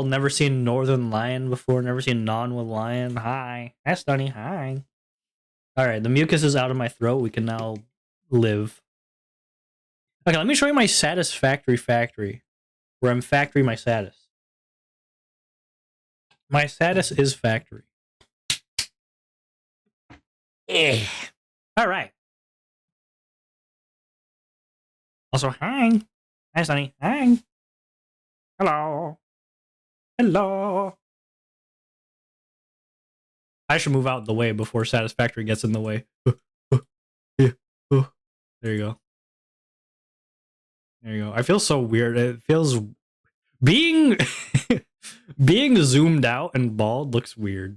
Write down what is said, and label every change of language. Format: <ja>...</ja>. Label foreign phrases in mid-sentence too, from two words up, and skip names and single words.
<en>Never seen Northern Lion before. Never seen Onwa Lion. Hi. Hi, Stunny. Hi. Alright, the mucus is out of my throat. We can now live. Okay, let me show you my satisfactory factory. Where I'm factory my status. My status is factory. Alright. Also, hi. Hi, Sunny. Hi. Hello. Hello. I should move out the way before satisfactory gets in the way. There you go. There you go. I feel so weird. It feels being being zoomed out and bald looks weird.</en>